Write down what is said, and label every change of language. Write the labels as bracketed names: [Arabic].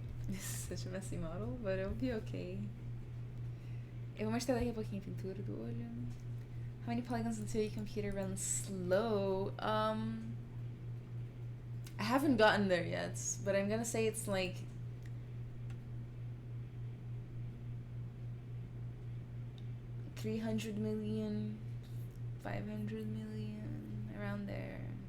[English] This is such a messy model, but it'll be okay. [Portuguese] Eu vou mostrar daqui a pouquinho a pintura do olho. [English] How many polygons until your computer runs slow? I haven't gotten there yet, but I'm gonna say it's like 300 million, 500 million, around there.